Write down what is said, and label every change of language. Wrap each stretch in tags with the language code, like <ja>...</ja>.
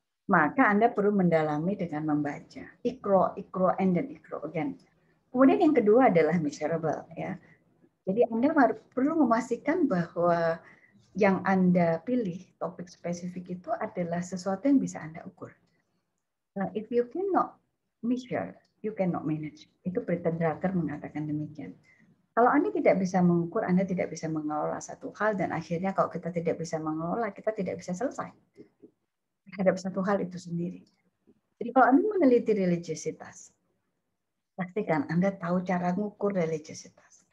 <id>Maka Anda perlu mendalami dengan membaca ikro,</id> <en>and then ikro again.</en> <id>Kemudian yang kedua adalah measurable ya. Jadi Anda perlu memastikan bahwa yang Anda pilih, topik spesifik itu adalah sesuatu yang bisa Anda ukur.</id> <en>If you cannot measure, you cannot manage.</en> <id>Itu Peter Drucker mengatakan demikian. Kalau Anda tidak bisa mengukur, Anda tidak bisa mengelola satu hal, dan akhirnya kalau kita tidak bisa mengelola, kita tidak bisa selesai terhadap satu hal itu sendiri. Jadi kalau Anda meneliti religiositas, pastikan Anda tahu cara mengukur religiositas.</id>